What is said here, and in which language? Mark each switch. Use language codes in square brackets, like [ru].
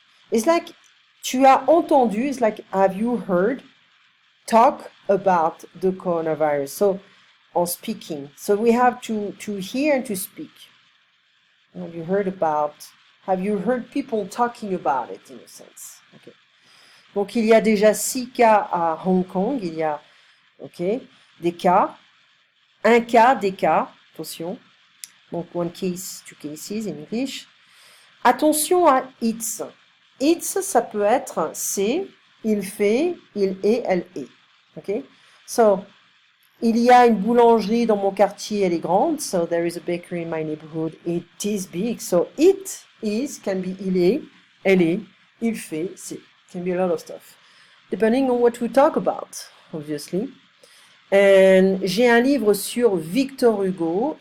[en] It's like, [fr] tu as entendu, [en] it's like, have you heard talk about the coronavirus? So, on speaking. So we have to hear and to speak. Have you heard people talking about it, in a sense? Okay. [fr] Donc, il y a déjà 6 cas à Hong Kong. Il y a, des cas. Un cas, des cas. Attention. [en] Donc, one case, 2 cases in English. [fr] Attention à it's. It's, ça peut être c'est, il fait, il est, elle est. Okay? So, il y a une boulangerie dans mon quartier, elle est grande. [en] So there is a bakery in my neighborhood. It is big. So it is can be [fr] il est, elle est, il fait, c'est. [en] Can be a lot of stuff. Depending on what we talk about, obviously. [fr] And j'ai un livre sur Victor Hugo.